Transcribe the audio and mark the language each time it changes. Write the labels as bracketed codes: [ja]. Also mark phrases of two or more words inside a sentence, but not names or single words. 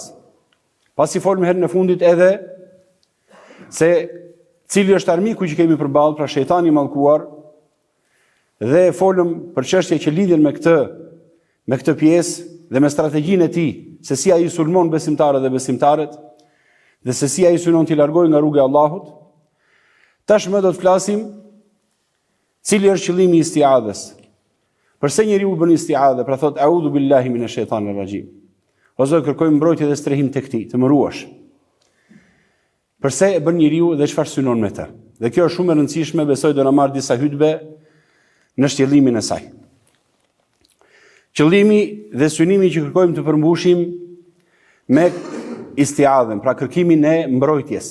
[sq] Pasi folëm herën e fundit edhe se cili është armiku që kemi përballë, pra shejtani i mallkuar, dhe folëm për çështje që lidhen me këtë pjesë dhe me strategjinë e tij, se si ai sulmon besimtarët dhe besimtarët, dhe se si ai synon t'i largojë nga rruga e Allahut. Tashmë do të flasim cili është qëllimi i istiadhes. Përse njeriu bën istiadhe, pra thot [ar] أعوذ بالله من الشيطان الرجيم. [sq] Ose kërkojmë mbrojtje dhe strehim tek ti, të më ruash. Përse e bën njeriu dhe çfarë synon me të. Dhe kjo është shumë e rëndësishme, besoj do na marr disa hutbe në shtjellimin e saj. Qëllimi dhe synimi që kërkojmë të përmbushim me istiadhen, pra kërkimin e mbrojtjes.